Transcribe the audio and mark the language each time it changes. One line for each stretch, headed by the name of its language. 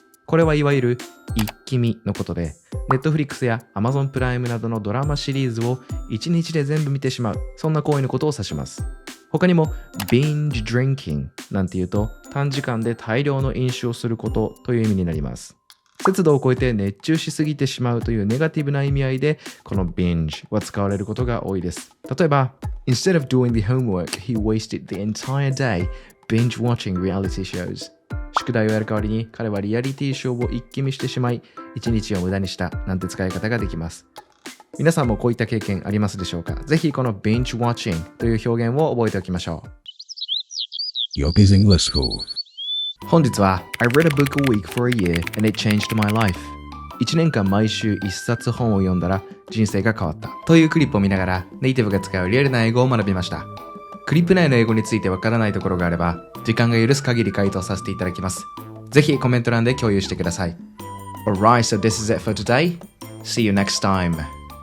Japanese: これはいわゆる一気見のことで、Netflix や Amazon プライムなどのドラマシリーズを1日で全部見てしまう、そんな行為のことを指します。他にも binge drinking なんていうと短時間で大量の飲酒をすることという意味になります。節度を超えて熱中しすぎてしまうというネガティブな意味合いでこの binge は使われることが多いです。例えば
English: Instead of doing the homework, he wasted the entire day binge watching reality shows。
Japanese: 宿題をやる代わりに彼はリアリティショーを一気見してしまい一日を無駄にしたなんて使い方ができます。皆さんもこういった経験ありますでしょうか。ぜひこの binge watching という表現を覚えておきましょう。
English: Yopi's English School。
Japanese: 本日は
English: I read a book a week for a year and it changed my life。
Japanese: 1年間毎週1冊本を読んだら人生が変わったというクリップを見ながらネイティブが使うリアルな英語を学びました。クリップ内の英語についてわからないところがあれば時間が許す限り回答させていただきます。ぜひコメント欄で共有してください。
English: Alright, so this is it for today. See you next time.